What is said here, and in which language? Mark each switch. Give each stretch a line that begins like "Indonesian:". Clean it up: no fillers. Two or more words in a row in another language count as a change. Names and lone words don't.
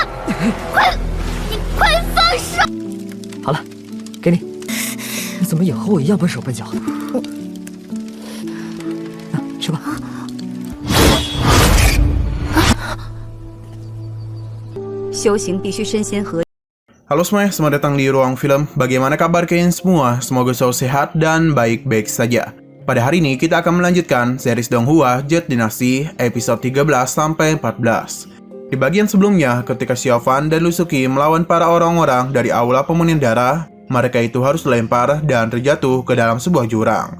Chinese: 快放手！好了，给你。你怎么也和我一样笨手笨脚？吃吧。修行必须身先合。
Indonesian: Halo semuanya, selamat datang di Ruang Film. Bagaimana kabar kalian semua? Semoga selalu sehat dan baik-baik saja. Pada hari ini kita akan melanjutkan series Donghua Jet Dynasty episode 13-14. Di bagian sebelumnya, ketika Xiaofan dan Lusuki melawan para orang-orang dari Aula Pemunin Darah, mereka itu harus dilempar dan terjatuh ke dalam sebuah jurang.